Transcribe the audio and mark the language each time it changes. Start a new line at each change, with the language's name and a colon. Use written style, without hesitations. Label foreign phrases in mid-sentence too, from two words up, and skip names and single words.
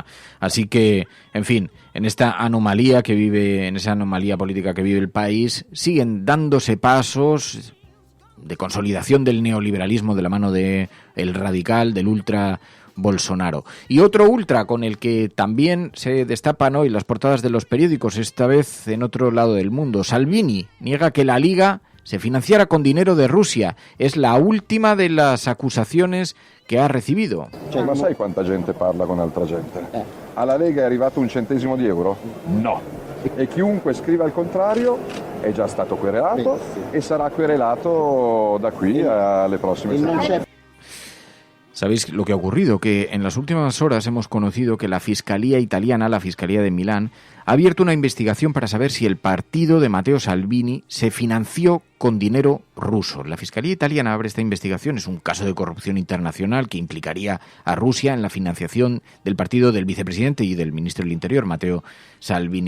Spanish: Así que, en fin, en esa anomalía política que vive el país, siguen dándose pasos de consolidación del neoliberalismo de la mano de el radical, del ultra Bolsonaro. Y otro ultra con el que también se destapan hoy las portadas de los periódicos, esta vez en otro lado del mundo. Salvini niega que la Liga se financiara con dinero de Rusia. Es la última de las acusaciones que ha recibido.
Italian: Ma sai quanta gente parla con altra gente? Alla Lega è arrivato un centesimo di euro? No. E chiunque scriva il contrario è già stato querelato e sarà querelato da qui alle prossime settimane.
Spanish: ¿Sabéis lo que ha ocurrido? Que en las últimas horas hemos conocido que la Fiscalía italiana, la Fiscalía de Milán, ha abierto una investigación para saber si el partido de Matteo Salvini se financió con dinero ruso. La Fiscalía italiana abre esta investigación. Es un caso de corrupción internacional que implicaría a Rusia en la financiación del partido del vicepresidente y del ministro del Interior, Matteo Salvini.